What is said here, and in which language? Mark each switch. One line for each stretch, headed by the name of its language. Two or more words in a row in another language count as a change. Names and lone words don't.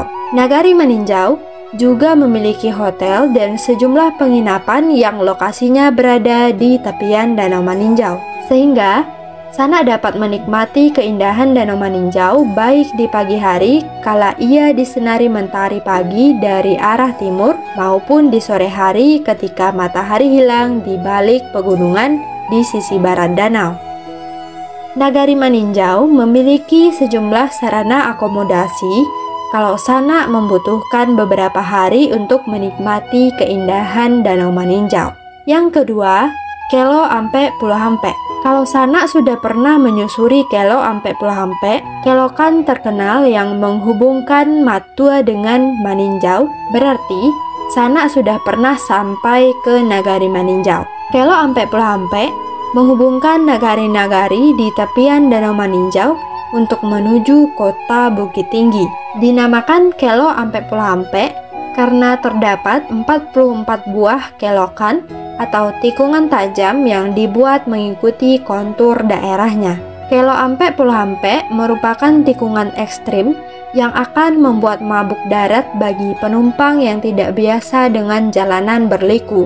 Indonesian: Nagari Maninjau juga memiliki hotel dan sejumlah penginapan yang lokasinya berada di tepian Danau Maninjau, sehingga sanak dapat menikmati keindahan Danau Maninjau baik di pagi hari kala ia disinari mentari pagi dari arah timur maupun di sore hari ketika matahari hilang di balik pegunungan di sisi barat danau. Nagari Maninjau memiliki sejumlah sarana akomodasi kalau sanak membutuhkan beberapa hari untuk menikmati keindahan Danau Maninjau. Yang kedua, Kelo ampe Pulau Hampe. Kalau sanak sudah pernah menyusuri Kelo ampe Pulau Hampe, kelokan terkenal yang menghubungkan Matua dengan Maninjau, berarti Sanak sudah pernah sampai ke Nagari Maninjau. Kelo Ampe Pulau Ampe menghubungkan nagari-nagari di tepian Danau Maninjau untuk menuju kota Bukit Tinggi. Dinamakan Kelo Ampe Pulau Ampe karena terdapat 44 buah kelokan atau tikungan tajam yang dibuat mengikuti kontur daerahnya. Kelo Ampe Pulau Ampe merupakan tikungan ekstrim yang akan membuat mabuk darat bagi penumpang yang tidak biasa dengan jalanan berliku.